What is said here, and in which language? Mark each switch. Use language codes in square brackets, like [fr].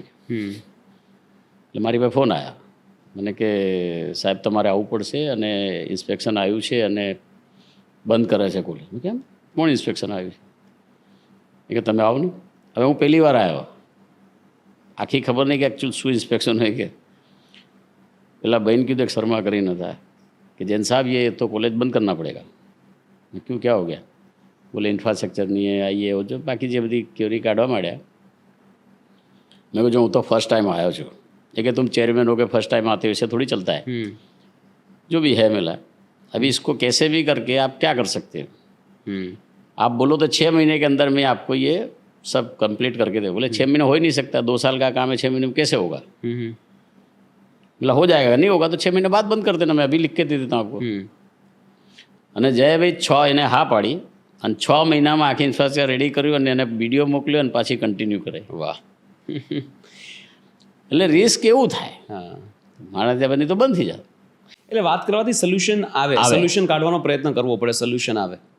[gu] એટલે મારી પાસે ફોન આવ્યા મને કે સાહેબ તમારે આવવું પડશે અને ઇન્સ્પેક્શન આવ્યું છે અને બંધ કરે છે કોલેજ. કેમ? કોણ ઇન્સ્પેક્શન આવ્યું છે? કે તમે આવો ને. હવે હું પહેલી વાર આવ્યો, આખી ખબર નહીં કે એકચ્યુઅલ શું ઇન્સ્પેક્શન હોય. કે પેલા બહેન કીધું એક શર્મા કરીને [hi] था कि जैन साहब ये तो कॉलेज बंद करना पड़ेगा. मैं क्यों, क्या हो गया? बोले इंफ्रास्ट्रक्चर नहीं है, ये वो जो बाकी [gu] જે બધી ક્યોરી કાઢવા માંડ્યા. મેં કહ્યું જો હું તો ફર્स्ट टाइम आया છું. [hi] ये कि तुम चेयरमैन हो के फर्स्ट टाइम आते हो इससे थोड़ी चलता है. जो भी है मिला, अभी इसको कैसे भी करके आप क्या कर सकते हो? आप बोलो तो 6 महीने के अंदर मैं आपको ये सब कंप्लीट करके दे. बोले 6 महीने हो ही नहीं सकता, 2 साल का काम है, 6 महीने में कैसे होगा? बोला हो जाएगा, नहीं होगा तो 6 महीने बाद બંધ कर देना, मैं अभी लिख के दे देता हूँ आपको. [gu] અને જયભાઈ 6 એને હા પાડી અને 6 મહિનામાં આખી ઇન્ફ્રાસ્ટ્રક્ચર રેડી કર્યું અને એને વિડીયો મોકલ્યો અને પાછી કન્ટિન્યુ કરે. વાહ. એટલે રિસ્ક એવું થાય. હા, મારા ત્યાં બની તો બંધ થઈ જાય. એટલે વાત કરવાથી સોલ્યુશન આવે, સોલ્યુશન કાઢવાનો પ્રયત્ન કરવો પડે, સોલ્યુશન આવે.